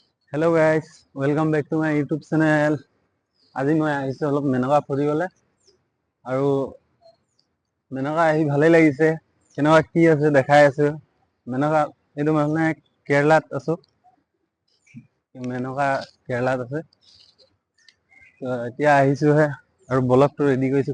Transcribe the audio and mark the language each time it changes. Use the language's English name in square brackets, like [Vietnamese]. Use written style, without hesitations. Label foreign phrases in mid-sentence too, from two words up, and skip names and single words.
[English] Hello guys, welcome back to my YouTube channel. [Assamese] আজি মই আহিছো অলপ মেনকা ফুৰিবলৈ আৰু মেনকা আহি ভালেই লাগিছে। কেনেকুৱা কি আছে দেখাই আছো। মেনকা এইটো মানে কেৰেলাত আছো। মেনকা কেৰেলাত আছে। তো এতিয়া আহিছোহে আৰু ব্লগটো ৰেডি কৰিছো।